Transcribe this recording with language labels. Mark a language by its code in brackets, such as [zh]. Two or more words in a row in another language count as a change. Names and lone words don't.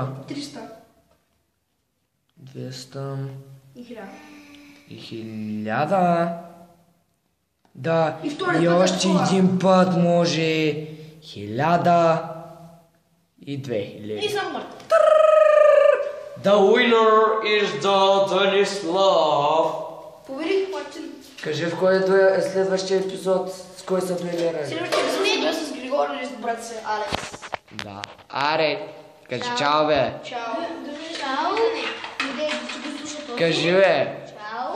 [bg] пъти. 300. 200 И 1000. и 1000. Да, И втори и път още такова. един път може 1000 и 2000. И съм мъртв. [en] The winner is the Denislav. [bg] Победих Мартин. Кажи в кой е следващия епизод, с кой са дуелирали. Следващия епизод се бил с Григор или с брат си Алекс. Да. Аре, кажи чао, бе. Чао. Чао. Къде ще го слуша този? Кажи, бе. Чао.